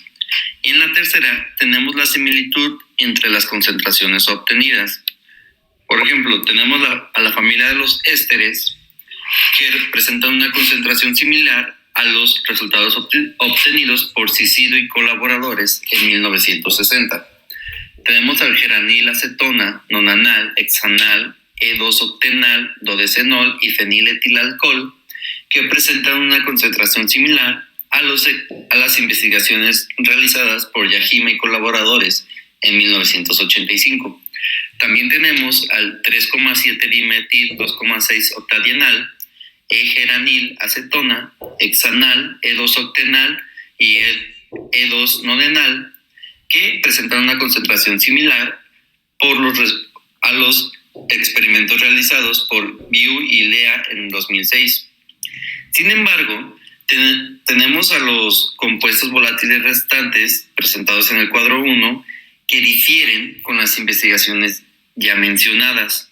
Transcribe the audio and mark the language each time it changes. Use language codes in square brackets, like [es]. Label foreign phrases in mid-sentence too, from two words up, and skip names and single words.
[es] Y en la tercera, tenemos la similitud entre las concentraciones obtenidas. Por ejemplo, tenemos a la familia de los ésteres, que representan una concentración similar a los resultados obtenidos por Cicido y colaboradores en 1960. Tenemos al geranil acetona, nonanal, hexanal, E2-octenal, dodecenol y feniletilalcohol, que presentan una concentración similar a las investigaciones realizadas por Yajima y colaboradores en 1985. También tenemos al 3,7-dimetil 2,6-octadienal, E-geranil acetona, hexanal, E2-octenal y E2-nodenal, que presentan una concentración similar a los experimentos realizados por Biu y Lea en 2006. Sin embargo, tenemos a los compuestos volátiles restantes presentados en el cuadro 1 que difieren con las investigaciones ya mencionadas.